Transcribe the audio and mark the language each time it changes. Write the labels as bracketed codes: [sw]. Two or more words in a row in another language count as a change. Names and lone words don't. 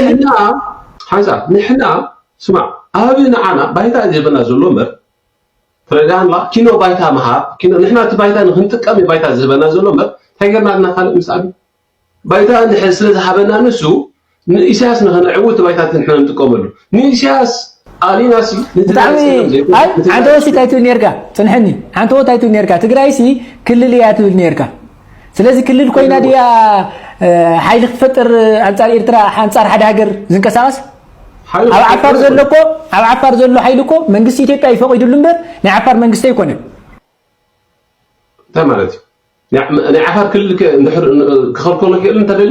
[ti] ሓንሳ ንሕና ስማዕ ኣብና ዓና ባይታ ዝብና ዘሎ እምበር ተረዳንላ ኪኖ ባይታ መሃብ ኪኖ ንሕና እቲ ባይታ ንክንጥቀም ባይታ ዝህበና ዘሎ እምበር እንታይ ገርና ኣለና ካልእ ምስ ኣብ ባይታ ንሕና ስለዝሃበና ንሱ ንኢሳያስ ንኽንዕውት ባይታት ንሕና ንጥቀመሉ ንኢሳያስ አሊናሲ ብጣዕሚ አይ አንተ ወሲታይቱ ነርካ ጽንሕኒ አንተ ወታይቱ ነርካ ትግራይሲ ክልል እያ ትብል ነርካ ስለዚህ ክልል ኮይና ዲያ ሓይል ክፈጥር አንጻር ኤርትራ አንጻር ሓደ ሃገር ዝንቀሳቀስ ኣብ ዓፋር ዘሎ ሓይል እኮ መንግስቲ ኢትዮጵያ ይፈቅድሉ እምበር ናይ ዓፋር መንግስቲ ኣይኮነን ተማለት ናይ ዓፋር ክልል ክኸልከሎ ክእል እንተደልዩ